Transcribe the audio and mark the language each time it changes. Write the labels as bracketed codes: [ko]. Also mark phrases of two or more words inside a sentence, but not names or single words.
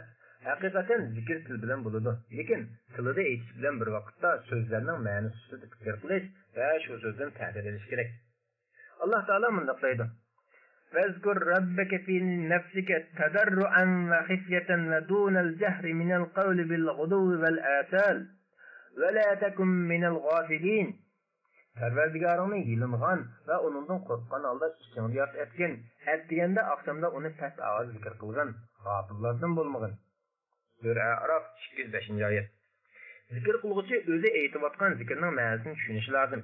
[uz] Haqiqatan zikr til bilan bo'ladi. Lekin tilida aytish bilan bir vaqtda so'zlarning ma'nosini ustida fikr qilish va shu so'zdan ta'bir qilish kerak. Alloh taolo bunday deydi: [ar] "فاذكر ربك في نفسك تضرعا وخيفة ودون الجهر من القول بالغدو والآصال ولا تكن من الغافلين." [uz] Parvardigoringni yilingan va uningdan qo'rqqan holda ichingda yod etgan, aytganda oqshomda uni past ovoz zikr qilgan, g'ofillardan bo'lmagan. Sura Araf 205-oyat. Zikr qilguvchi o'zi aytayotgan zikrning ma'nosini tushunishi lozim.